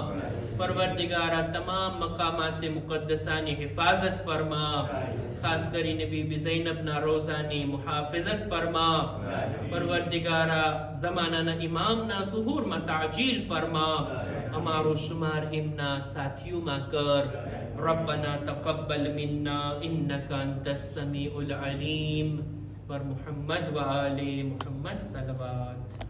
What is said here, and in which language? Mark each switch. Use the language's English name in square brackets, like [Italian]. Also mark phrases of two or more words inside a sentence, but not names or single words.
[Gujarati] પરવરદિગારા તમામ મકામાત મુકદ્દસાની હિફાજત ફરમા. ખાસ કરીને બીબી ઝૈનબના રોઝાની મુહાફિઝત ફરમા. પરવરદિગારા ઝમાનાના ઇમામના ઝુહૂરમાં તાજીલ ફરમા. અમારો શુમાર એમના સાથીઓમાં કર. [Arabic] ربنا تقبل منا إنك أنت السميع العليم. [Persian] پر محمد و آل محمد صلوات.